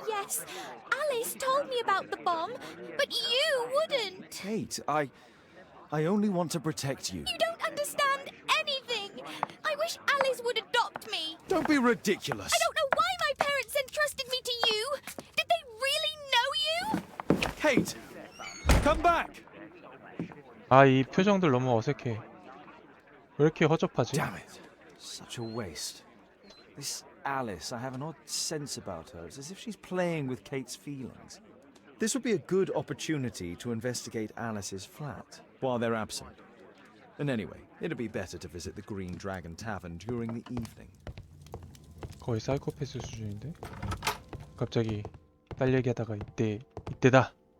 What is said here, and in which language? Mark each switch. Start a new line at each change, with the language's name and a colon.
English: Yes, Alice told me about the bomb, but you wouldn't. Kate, I only want to protect you. You don't understand anything. I wish Alice would adopt me. Don't be ridiculous. I don't know why my parents entrusted me to you. Did they really know you? Kate, come back.
Korean: 아, 이 표정들 너무 어색해. 왜 이렇게 허접하지?
English: Damn it. Such a waste. This Alice, I have an odd sense about her. It's as if she's playing with Kate's feelings. This would be a good opportunity to investigate Alice's flat while they're absent. And anyway, it'd be better to visit the Green Dragon Tavern during the evening.
Korean: 거의 사이코패스 수준인데? 갑자기 딸 얘기하다가 이때다.